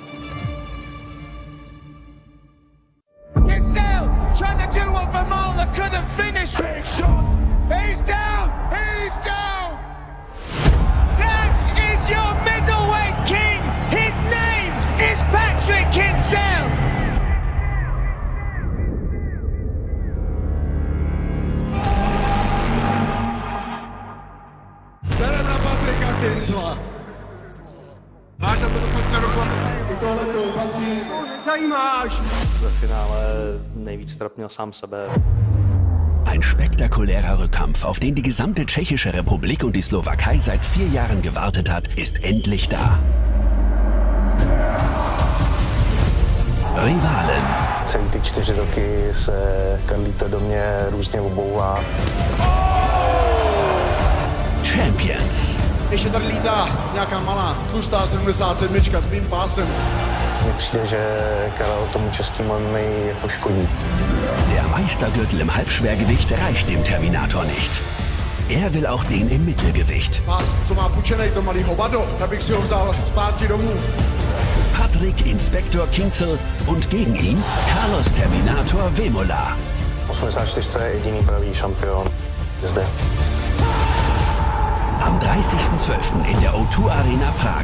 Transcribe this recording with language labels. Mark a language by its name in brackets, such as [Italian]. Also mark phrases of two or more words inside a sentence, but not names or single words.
[English] Kinsale trying to do what Vermola couldn't finish. Big shot. He's down. He's down. That is your middleweight king. His name is Patrick Kinsale. [Czech] Serem na Patrika Kinsela. Máš na to dokonce ruku. Zajímáš. Ve finále nejvíc trapnil sám sebe. [German] Ein spektakulärer Rückkampf, auf den die gesamte Tschechische Republik und die Slowakei seit 4 Jahren gewartet hat, ist endlich da. Rivalen. [Czech] Celý ty 4 roky se Carlito do mě různě obouvá. [German] Champions. [Czech] Ještě tady lítá nějaká malá, tlustá 77 s mým pásem. Mně přijde, že Karel tomu českému MMA jako škodí. [German] Der Meistergürtel im Halbschwergewicht reicht dem Terminator nicht. Er will auch den im Mittelgewicht. [Czech] Pás, co má pučenej to malý hovado, tak bych si ho vzal zpátky domů. [German] Patrick Inspektor Kinzel und gegen ihn Carlos Terminator Vemola. [Czech] 84 je jediný pravý šampion zde. [German] Am 30.12. in der O2 Arena Prag.